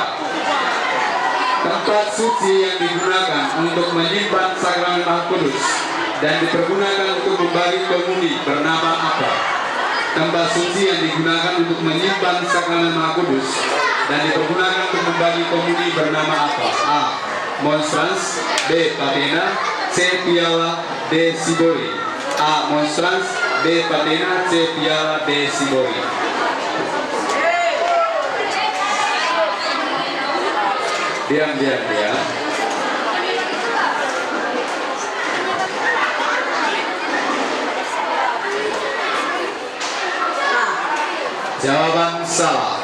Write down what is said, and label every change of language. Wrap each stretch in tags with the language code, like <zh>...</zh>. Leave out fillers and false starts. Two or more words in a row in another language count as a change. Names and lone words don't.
<id>Tempat suci yang digunakan untuk menyimpan sakramen Maha Kudus dan dipergunakan untuk membagi komuni bernama apa? Tempat suci yang digunakan untuk menyimpan sakramen Maha Kudus dan dipergunakan untuk membagi komuni bernama apa? A. Monstrans, B. Patena, C. Piala, D. Sibori. A. Monstrans, B. Patena, C. Piala, D. Sibori. Diam. Jawaban salah.</id>